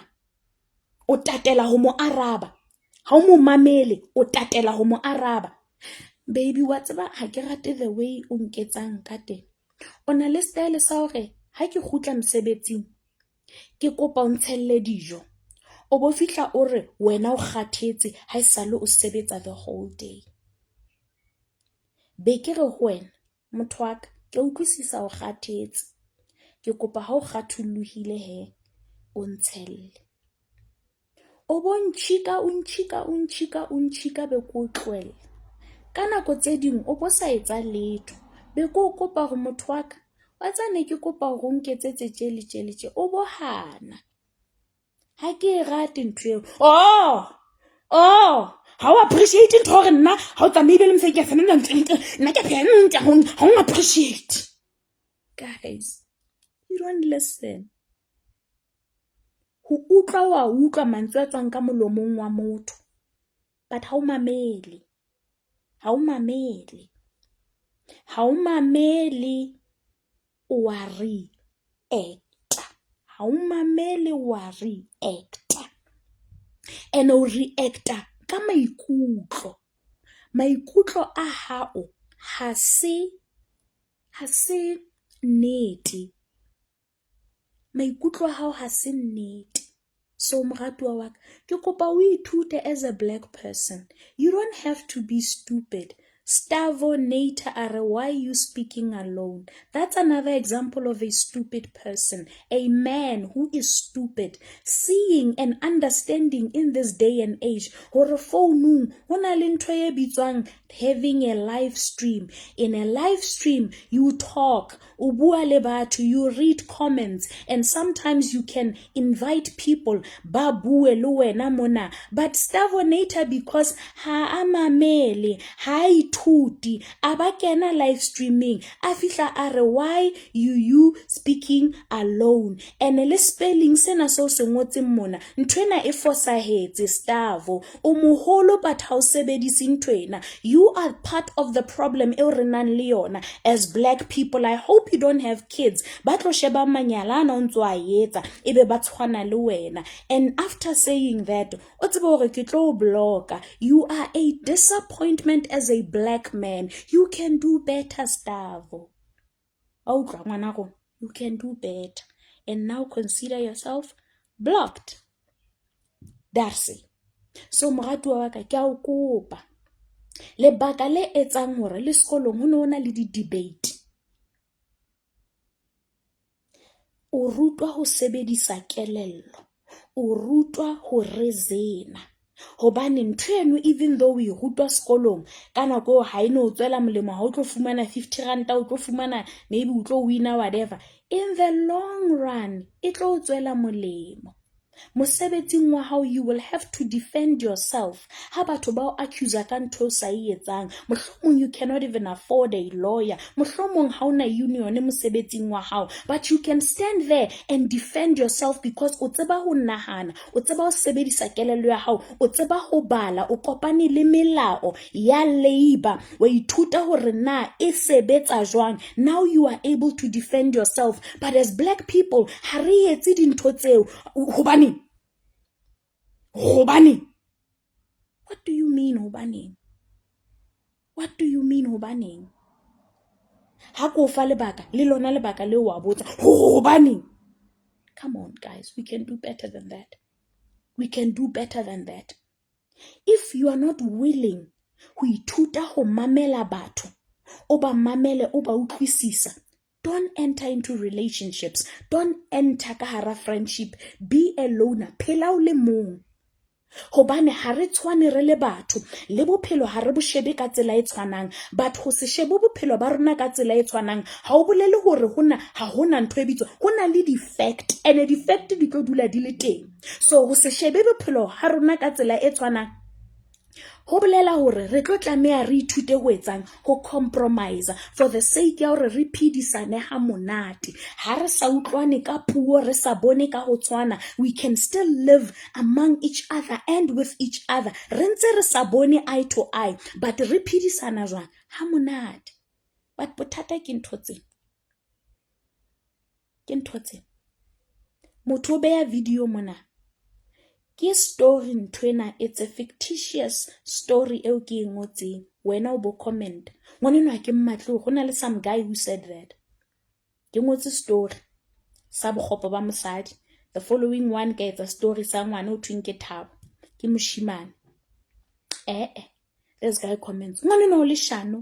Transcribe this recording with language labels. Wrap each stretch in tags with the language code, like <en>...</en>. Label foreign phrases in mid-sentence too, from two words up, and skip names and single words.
<st>O tatela ho mo araba. Ha o mo mamele, o tatela ho mo araba. Baby, wa tseba ha ke rate</st> <en>the way</en> <st>o nketsang ka teng. O na le style sa hore ha ke khutla mosebetsing ke kopa o ntshelle dijo. O bo fihla o re wena o kgathetse ha esale o sebetsa</st> <en>the whole day.</en> <st>Be ke re ho wena motho wa ka ke utlwisisa o kgathetse. Ke kopa ha o kgathullohile he o ntshelle. O bo ntshika be ko tlohela. Ka nako tse ding o bo sa etsa letho. Be ko kopa hore motho wa ka wa tsane ke kopa hore o nketsetse tjele. O bo hana. Ha ke rate ntwe.</st> <en>How appreciate</en> <st>ntho hore nna ha o tsamaile le mse ke fana nna ke phenta ha o appreciate.</st> <en>Guys, you don't listen.</en> <st>Ho utlwa wa utlwa mantswe a tswang ka molomong wa motho, but ha o mamele. Ha o mamele o a reacta. Ha o mamele o a reacta. And o reacta ka maikutlo. Maikutlo a hao ha se ha se nnete. Maikutlo a hao ha se nnete. So moratuwa wa ka, ke kopa o ithute</st> <en>as a black person. You don't have to be stupid. Stavo Nater are, why you speaking alone? That's another example of a stupid person. A man who is stupid. Seeing and understanding in this day and age.</en> <st>Hore phone hona le ntho e bitswang</st> <en>having a live stream. In a live stream, you talk,</en> <st>o bua le batho,</st> <en>you read comments, and sometimes you can invite people,</en> <st>ba bue le wena mona. But Stavo Nater, because ha amamele, ha ituti, aba kena</st> <en>live streaming,</en> <st>a fihla are,</st> <en>why you speaking alone?</en> <st>And le spelling sena so se ngotse mona, ntwena e fosahetse Stavo, o moholo but ha o sebedise ntwena.</st> <en>You are part of the problem</en> <st>e re nang le yona</st> <en>as black people. I hope you don't have kids</en> <st>ba tlo sheba manyalana o ntse a etsa ebe ba tshwana le wena.</st> <en>And after saying that,</en> <st>o tsebe hore ke tlo blocka.</st> <en>You are a disappointment as a black man. You can do better, Stavo. You can do better. And now consider yourself blocked. Darcy.</en> <st>So moratuwa wa ka ke a o kopa. Lebaka le etsang hore le sekolong ho nona le di-debate. O rutwa ho sebedisa kelello. O rutwa ho reason-a. Hobane ntho eno,</st> <en>even though we</en> <st>rutwa sekolong, ka nako ha eno o tswela molemo, ha o tlo fumana 50 rand, o tlo fumana maybe o tlo wina whatever.</st> <en>In the long run,</en> <st>e tlo o tswela molemo. Mosebetsing wa hao,</st> <en>you will have to defend yourself.</en> <st>Ha batho ba o accuse ka ntho sa etsang, mohlomong</st> <en>you cannot even afford a lawyer,</en> <st>mohlomong ha una union mosebetsing wa hao,</st> <en>but you can stand there and defend yourself because</en> <st>o tseba ho nahana, o tseba ho sebedisa kelello ya hao, o tseba ho bala, o kopane le melao ya labor, wa ithuta hore na e sebetsa jwang.</st> <en>Now you are able to defend yourself. But as black people,</en> <st>ha re etse dintho tseo hobane.</st> <en>What do you mean hobane? What do you mean hobane?</en> <st>Ha ko fa lebaka le lona lebaka le wa botsa hobane.</st> <en>Come on guys, we can do better than that. We can do better than that. If you are not willing</en> <st>ho ithuta ho mamela batho, o ba mamele, o ba utlwisisa,</st> <en>don't enter into relationships. Don't enter</en> <st>ka hara</st> <en>friendship. Be a loner.</en> <st>Phela o le mong. Hobane ha re tshwane re le batho, le bophelo ha re bo shebe ka tsela e tshwanang, but ho se shebe bophelo ba rona ka tsela e tshwanang ha o bolele hore ha hona ntho e bitswa, hona le defect,</st> <en>and defect</en> <st>di tlo dula di le teng. So ho se shebe bophelo ha rona ka tsela e tshwanang, ho bolela hore re tlo tlameha re ithute ho etsang, ho compromise</st> <en>for the sake</en> <st>ya hore re phedisane ha monate. Ha re sa utlwane ka puo, re sa bone ka ho tshwana,</st> <en>we can still live among each other and with each other.</en> <st>Re ntse re sa bone</st> <en>eye to eye,</en> <st>but re phedisana jwang ha monate. But bothata ke ntho tse. Motho o beya video mona. Ke story ntwena,</st> <en>it's a fictitious story</en> <st>eo ke ngotseng. Wena o bo comment. Ngwaneno ha ke mmatlo, go na le</st> <en>some guy who said that.</en> <st>Ke ngotse story sa bokgopo ba mosadi.</st> <en>The following one</en> <st>ke etsa story sa ngwana o thweng ke Thabo. Ke moshimane.</st> <en>This guy comments,</en> <st>ngwaneno le shano.</st>